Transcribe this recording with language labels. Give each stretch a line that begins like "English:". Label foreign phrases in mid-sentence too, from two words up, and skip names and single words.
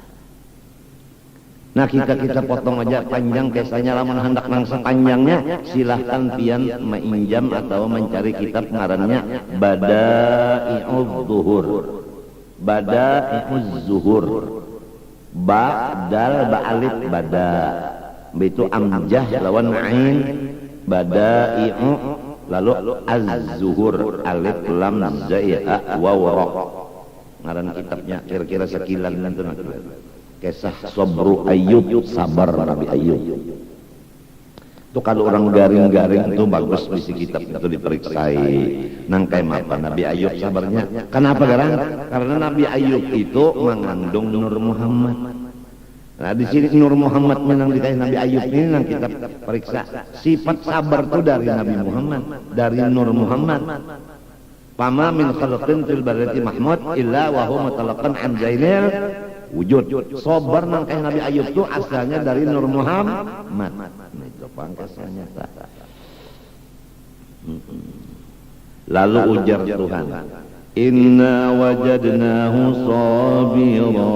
Banjar: Nah kita potong aja panjang kisahnya, lamun hendak langsung panjangnya silahkan pian menginjam atau mencari kitab ngarannya Bada'i'uz Zuhur. Bada'i'uz Zuhur. Dal ba'alif bada. Itu amjah lawan ain. Bada'i'u lalu Az-Zuhur alif lam za ya waw ra. Ngaran kitabnya kira-kira sekilan itu nanti. Kisah Sabru Ayyub, sabar Nabi Ayyub. Itu kalau orang garing-garing itu bagus bisi kitab itu diperiksai. Nangkai apa Nabi Ayyub sabarnya? Kenapa garang? Karena Nabi Ayyub itu mengandung Nur Muhammad. Nah di sini Nur Muhammad menang dikasih Nabi Ayyub ini nang kita periksa sifat sabar itu dari Nabi Muhammad, dari Nur Muhammad.
Arabic: فما من خلق في البرية محمود إلا وهو متلقى عن زين الوجود.
Banjar: Sabar nang kayak Nabi Ayyub itu asalnya dari Nur Muhammad. Itu pangkasnya. Lalu ujar Tuhan,
Arabic: إنا وجدناه صابرا.